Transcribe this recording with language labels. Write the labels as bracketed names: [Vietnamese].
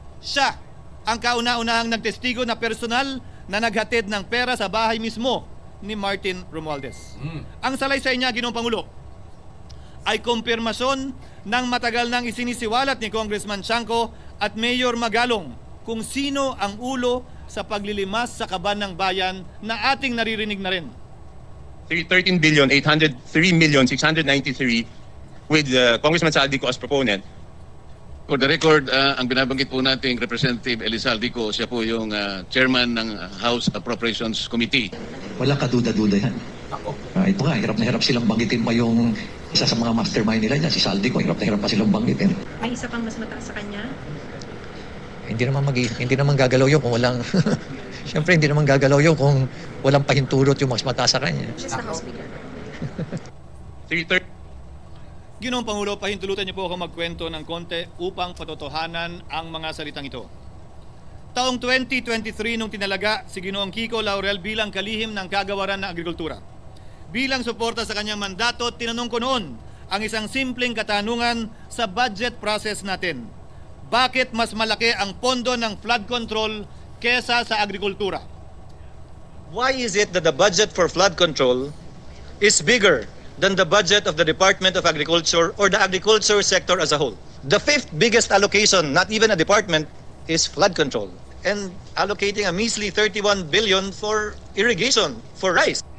[Filipino] Siya ang kauna-unahang nagtestigo na personal na naghatid ng pera sa bahay mismo ni Martin Romualdez. Ang salaysay niya, Ginoong Pangulo, ay kumpirmasyon ng matagal nang isinisiwalat ni Congressman Chanco at Mayor Magalong kung sino ang ulo sa paglilimas sa kaban ng bayan na ating naririnig na rin. [English] 13,803,693 with Congressman Saldico as proponent. For the record, [Filipino] ang binabanggit po nating Representative Elizalde siya po yung chairman ng House Appropriations Committee. Walang kaduda-duda yan. Ako. Ito nga, hirap na hirap silang banggitin pa yung isa sa mga mastermind nila niya, si Saldico, hirap na hirap pa silang banggitin. May isa pang mas mataas sa kanya? Hindi naman gagalaw yun kung walang Siyempre hindi naman gagalaw yun kung walang pahintulot yung mas mataas sa kanya. [English] Just the House Speaker. 330 [Filipino] Ginoong Pangulo, pahintulutan niyo po ako magkwento ng konti upang patotohanan ang mga salitang ito. Taong 2023 nung tinalaga si Ginoong Kiko Laurel bilang kalihim ng kagawaran ng agrikultura. Bilang suporta sa kanyang mandato, tinanong ko noon ang isang simpleng katanungan sa budget process natin. Bakit mas malaki ang pondo ng flood control kesa sa agrikultura? [English] Why is it that the budget for flood control is bigger than the budget of the Department of Agriculture or the agriculture sector as a whole? The fifth biggest allocation, not even a department, is flood control. And allocating a measly 31 billion for irrigation, for rice.